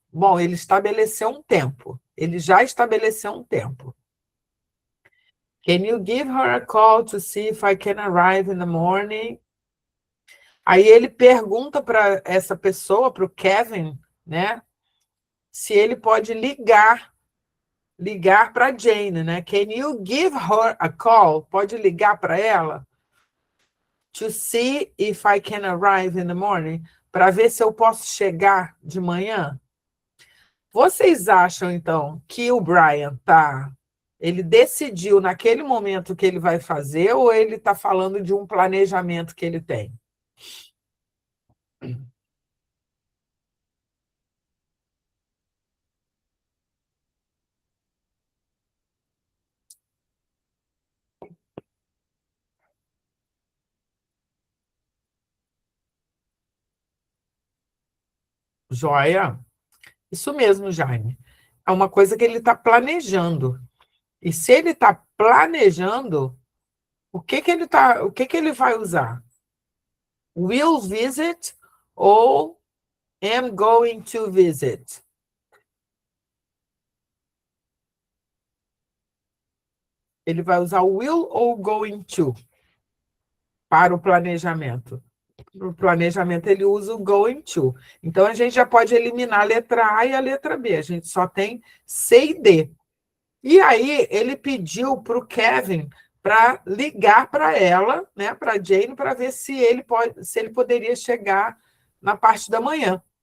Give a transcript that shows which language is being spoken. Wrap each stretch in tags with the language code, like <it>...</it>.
<pt>Bom, ele estabeleceu um tempo. Ele já estabeleceu um tempo.</pt> <en>Can you give her a call to see if I can arrive in the morning?</en> <pt>Aí ele pergunta para essa pessoa, para o Kevin, né, se ele pode ligar para Jane, né?</pt> <en>Can you give her a call?</en> <pt>Pode ligar para ela?</pt> <en>To see if I can arrive in the morning,</en> <pt>para ver se eu posso chegar de manhã. Vocês acham, então, que o Brian ele decidiu naquele momento o que ele vai fazer ou ele está falando de um planejamento que ele tem? Joia? Isso mesmo, Jaime. É uma coisa que ele está planejando. E se ele está planejando, o que ele vai usar?</pt> <en>Will visit ou am going to visit?</en> <pt>Ele vai usar will ou going to para o planejamento? No planejamento, ele usa o going to. Então, a gente já pode eliminar a letra A e a letra B. A gente só tem C e D. E aí, ele pediu para o Kevin para ligar para ela, né, para a Jane, para ver se ele poderia chegar na parte da manhã.</pt>